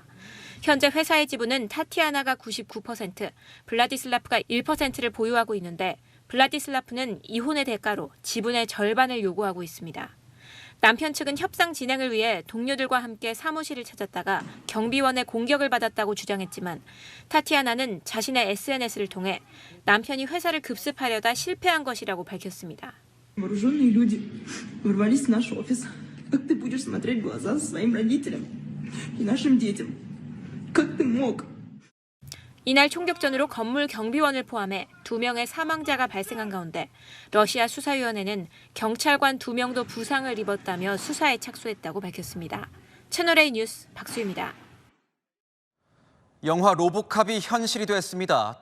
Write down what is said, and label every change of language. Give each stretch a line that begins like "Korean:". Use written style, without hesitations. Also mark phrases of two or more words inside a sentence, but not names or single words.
Korean: 현재 회사의 지분은 타티아나가 99%, 블라디슬라프가 1%를 보유하고 있는데 블라디슬라프는 이혼의 대가로 지분의 절반을 요구하고 있습니다. 남편 측은 협상 진행을 위해 동료들과 함께 사무실을 찾았다가 경비원의 공격을 받았다고 주장했지만 타티아나는 자신의 SNS를 통해 남편이 회사를 급습하려다 실패한 것이라고 밝혔습니다.
Russian: Вооруженные люди ворвались в наш офис. Как ты будешь смотреть в глаза своим родителям и нашим детям? Как ты мог?
Korean: 이날 총격전으로 건물 경비원을 포함해 2명의 사망자가 발생한 가운데 러시아 수사위원회는 경찰관 2명도 부상을 입었다며 수사에 착수했다고 밝혔습니다. 채널A 뉴스 박수희입니다. 영화 로보캅이 현실이 됐습니다.